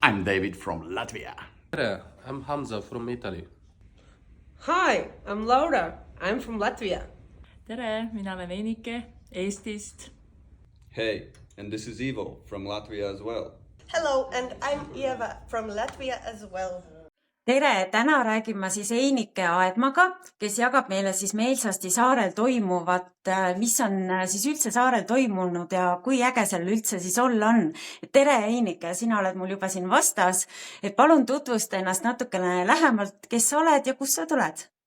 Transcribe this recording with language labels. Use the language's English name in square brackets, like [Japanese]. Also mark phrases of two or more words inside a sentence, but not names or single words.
[English] I'm David from Latvia. Tere, I'm Hamza from Italy. Hi, I'm Laura. I'm from Latvia. [Estonian] Tere, mina olen Einike Eestist. Hey, and this is Ivo from Latvia as well. Hello, and I'm Eva from Latvia as well. Tere, täna räägin ma siis Einike Aedmaga, kes jagab meile siis meelsasti saarel toimuvat, mis on siis üldse saarel toimunud ja kui äge seal üldse siis olla on. Tere Einike, sina oled mul juba siin vastas, et palun tutvusta ennast natukene lähemalt, kes sa oled ja kust sa tuled?